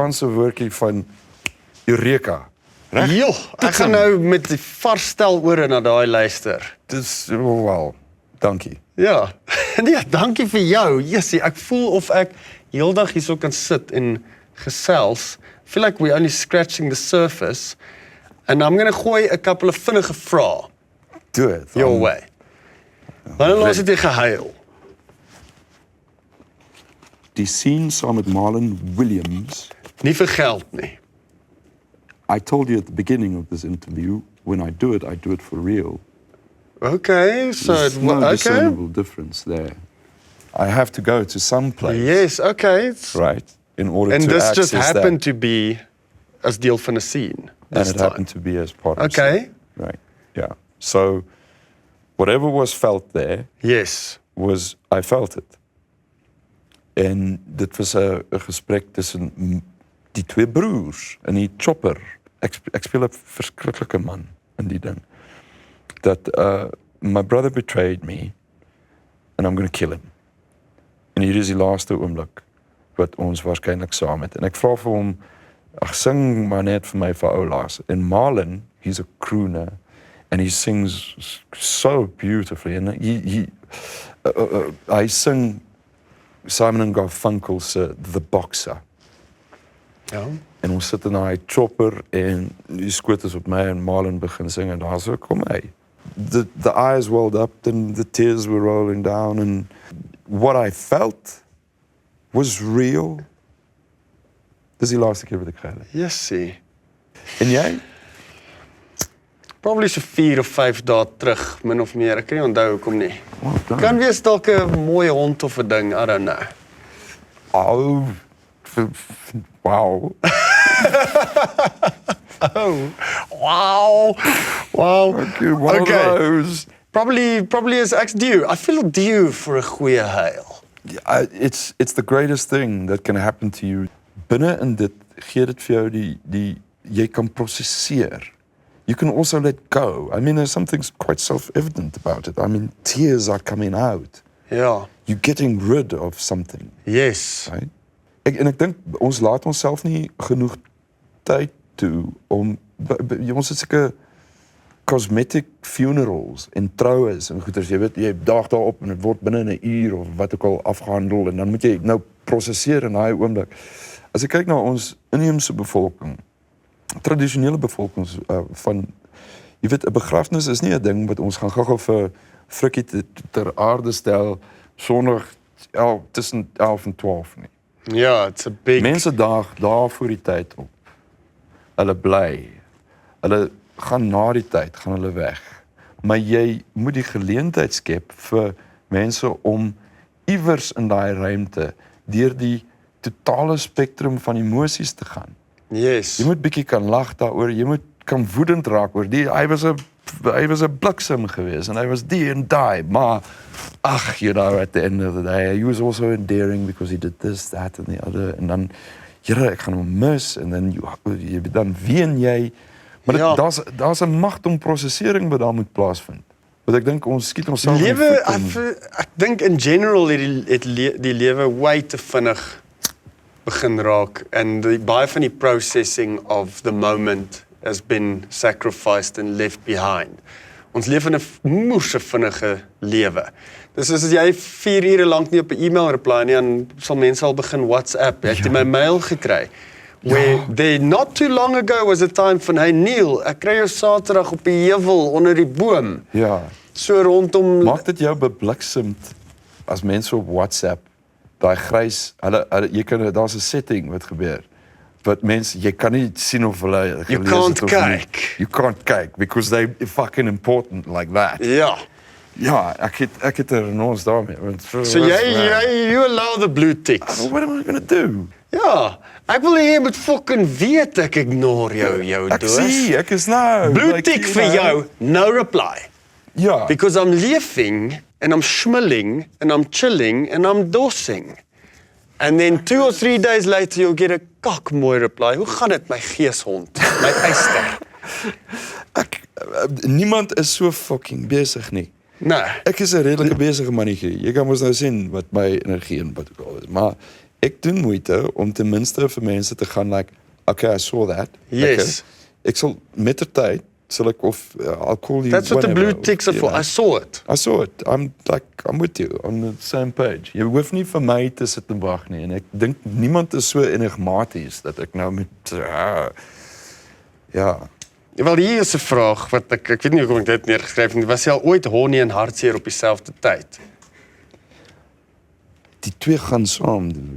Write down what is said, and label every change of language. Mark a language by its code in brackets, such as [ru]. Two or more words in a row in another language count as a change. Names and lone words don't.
[af] Afrikaanse woordjie van Eureka. Reg? Jo, ek gaan nou met die vars stel ore na daai luister. Dis wel. Dankie. Ja. Nee, dankie vir jou. Jessie, ek voel of ek heeldag hierso kan sit en gesels. [en] I feel like we're only scratching the surface. And I'm going to [af] gooi 'n [en] couple of [af] vinnige vrae [en] Do it. your way. [af] Wanneer laas het jy gehuil? Die scene saam met Marlon Williams. Nie vir geld nie. [en] I told you at the beginning of this interview, when I do it for real. Okay, so There's it no okay. discernible difference there. I have to go to some place, Yes, okay. right, in order And to this access just happened to be as [af] deel van 'n scene. [en] and this it time. happened to be as part of Okay. the scene. Right, yeah. So, whatever was felt there, Yes. I felt it. [af] En dit was 'n gesprek tussen die twee broers in die chopper. Ek speel 'n verskriklike man in die ding. [en] Dat my brother betrayed me and I'm going to kill him. [af] En hier is die laaste oomblik wat ons waarskynlik saam het. En ek vra vir hom, ag sing maar net vir my vir ou laas. [en] En Marlon, he's a crooner and he sings so beautifully. [af] And hy sing Simon and Garfunkel se The Boxer. Ja. En ons sit in daai chopper en die skoot is op my en Marlon begin sing en daar so kom hy. [en] The eyes welled up and the tears were rolling down and what I felt was real. [af] Dis die laaste keer wat ek gehuil het. Jessie. En jy? Probably so 4 of 5 dae terug, min of meer. Ek kan nie onthou hoekom nie. [en] Well done. [af] Kan wees dalk 'n mooi hond of 'n ding, [en] I don't know. Oh, wow. Oh, wow. Wow. Okay, one of those. Probably [af] is ek's [en] due. I feel due for [af] 'n goeie huil. [en] It's the greatest thing that can happen to you. [af] Binne in dit gee dit vir jou die jy kan prosesseer. [en] You can also let go. I mean, there's something quite self-evident about it. I mean, tears are coming out. [af] Ja. [en] You're getting rid of something, Yes. right? [af] Ek dink ons laat onsself nie genoeg tyd toe om ons het sulke [en] cosmetic funerals [af] en troues en goeders, jy weet, jy daag daarop en dit word binne 'n uur of wat ook al afgehandel en dan moet jy nou prosesseer in daai oomblik. As ek kyk na ons inheemse bevolking, tradisionele bevolkings van, jy weet, 'n begrafnis is nie 'n ding wat ons gaan gou-gou vir frikkie ter aarde stel sonder tussen 11 en 12 nie. Ja, [en] it's a big... [af] Mense daag daar voor die tyd op. Hulle bly. Hulle gaan na die tyd, gaan hulle weg. Maar jy moet die geleentheid skep vir mense om iewers in daai ruimte deur die totale spektrum van emosies te gaan. [en] Yes. [af] Jy moet bietjie kan lag daaroor, jy moet kan woedend raak oor die hy was 'n bliksem geweest en hy was die en daai, maar ag, [en] you know, at the end of the day, he was also endearing because he did this, that and the other, [af] en dan, Here, ek gaan hom mis, en dan ween jy, maar Ja. daar's 'n magt om prosesering wat daar moet plaasvind. Want ek dink ons skiet onsself in die Lewe, voet en- ek dink [en] in general [af] het die lewe way te vinnig begin raak en baie van die [en] processing of the moment has been sacrificed and left behind. [af] Ons leef in 'n moerse vinnige lewe. Dus as jy 4 ure lank nie op 'n e-mail reply nie, dan sal mense al begin WhatsApp. Ek het my mail gekry. [en] Where there not too long ago was a time [af] van, hey Neil, ek kry jou Saterdag op die heuwel onder die boom. Ja. So rondom Maak dit jou bebliksemd as mense op WhatsApp daai grys, jy kan daar's 'n setting wat gebeur. Wat mense jy kan nie sien of hulle [en] You [af] gelees [en] can't [af] het of nie. kyk. [en] You can't kyk because they fucking important like that. [af] Ja. Ja, ek het ons daarmee. [en] So you allow the blue ticks. What am I going to do? [af] Ja, ek wil hê jy moet fucking weet ek ignore jou Ek doos. sien, ek is nou [en] Blue like, tick you [af] vir [en] know. [af] jou, no reply. Ja. [en] Because I'm leaving and I'm schmilling and I'm chilling and I'm dossing. And then 2 or 3 days later you'll get a kakmooi reply. [af] Hoe gaan dit my geeshond, my eister? Niemand is so fucking besig nie. Nee. Ek is 'n redelike besige mannetjie. Jy kan mos nou sien wat my energie en wat ook al is. Maar ek doen moeite om ten minste vir mense te gaan like, [en] okay, I saw that. Yes. [af] Okay. Ek sal met der tyd sal ek of [en] I'll call you That's what the whenever, blue ticks are you for. know. I saw it. I saw it. I'm with you on the same page. [af] Jy hoef nie vir my te sit en wag nie en ek dink niemand is so enigmaties dat ek nou met ja. Wel, hier is 'n vraag wat ek weet nie hoekom ek dit neergeskryf het nie. Was jy al ooit honnie en hartseer op dieselfde tyd? Die twee gaan saam doen.